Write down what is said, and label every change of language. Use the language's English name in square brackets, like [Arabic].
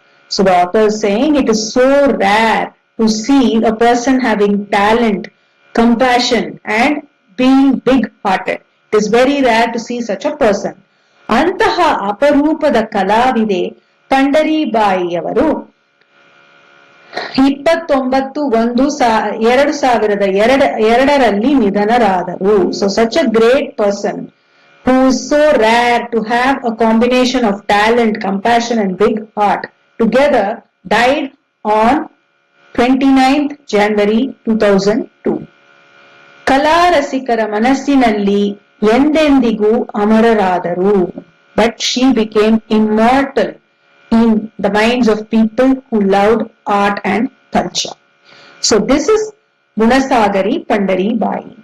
[English] So the author is saying it is so rare to see a person having talent, compassion and being big-hearted. It is very rare to see such a person. [Kannada] ಅಂತಹ ಅಪರೂಪದ ಕಲಾವಿದೆ ಪಂಡರೀಬಾಯಿಯವರು 29/1/2002ರಲ್ಲಿ ನಿಧನರಾದರು. [English] So such a great person who is so rare to have a combination of talent, compassion and big heart together died on 29th January 2002. [Kannada] ಕಲಾ ರಸಿಕರ ಮನಸ್ಸಿನಲ್ಲಿ ಎಂದೆಂದಿಗೂ ಅಮರರಾದರು. [English] But she became immortal in the minds of people who loved art and culture. So this is Gunasagari Pandari Bai.